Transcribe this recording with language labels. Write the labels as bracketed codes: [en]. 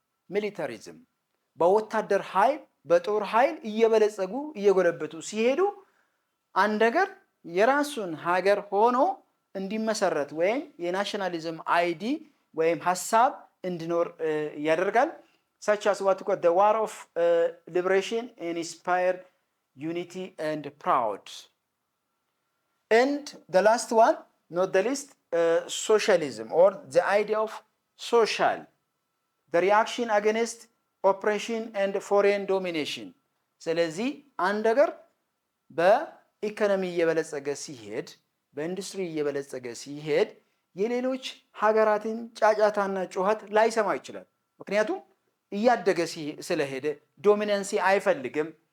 [am] ሚሊታሪዝም በወታደር ኃይል በጦር ኃይል እየበለጸጉ እየጎለበቱ ሲሄዱ አንድ ሀገር የራሱን ሀገር ሆኖ እንዲመሰረት ወይም የናሽናሊዝም አይዲ ወይም ሀሳብ እንዲኖር ያደርጋል። [en] such as what the war of liberation inspired unity and proud. And the last one, not the least, socialism or the idea of social, the reaction against oppression and foreign domination. [am] ስለዚህ አንድ ሀገር በኢኮኖሚ እየበለጸገ ሲሄድ በኢንዱስትሪ እየበለጸገ ሲሄድ የሌሎች ሀገራትን ጫጫታና ጩኸት ላይሰማ ይችላል። ምክንያቱም እያደገ ስለሄደ ዶሚናንሲ አይፈልግም።